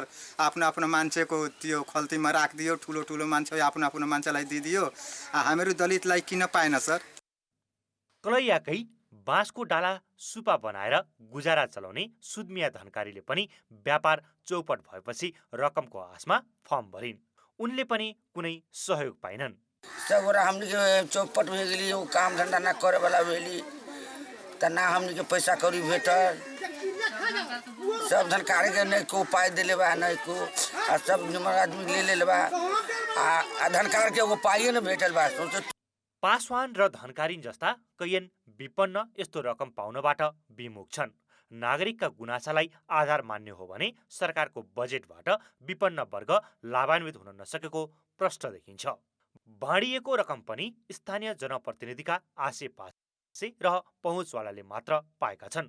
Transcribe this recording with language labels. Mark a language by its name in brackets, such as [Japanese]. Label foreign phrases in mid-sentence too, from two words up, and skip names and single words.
[Nepali] आफ्नो आफ्नो मान्छेको त्यो खल्तीमा राखिदियो, ठुलो ठुलो मान्छे आफ्नो आफ्नो मान्छेलाई दिइदियो। हामीहरू दलितलाई किन पाएन सर? कलैयाकै बाँसको डाला सुपा बनाएर गुजारा चलाउने सुदमिया धनकारीले पनि व्यापार चौपट भएपछि रकमको आशमा फर्म भरिन्। उनले पनि कुनै सहयोग पाइनन्। [Bhojpuri] सब हमनी के चौपट भए गेली, काम धंधा ना करे वाला भेली, त ना हमनी के पैसा कौड़ी भेटल। सब धनकारी के नहीं को पाई देले बा, नहीं को सब निमन आदमी ले ले बा, धनकार के वो पाइए न भेटल बा। [Nepali] पासवान र धनकारीन जस्ता कैयन विपन्न यस्तो रकम पाउनबाट विमुख छन्। नागरिकका गुनासालाई आधार मान्ने हो भने सरकारको बजेटबाट विपन्न वर्ग लाभान्वित हुन नसकेको प्रश्न देखिन्छ। बाँडिएको रकम पनि स्थानीय जनप्रतिनिधिका आसेपासे र पहुँचवालाले मात्र पाएका छन्।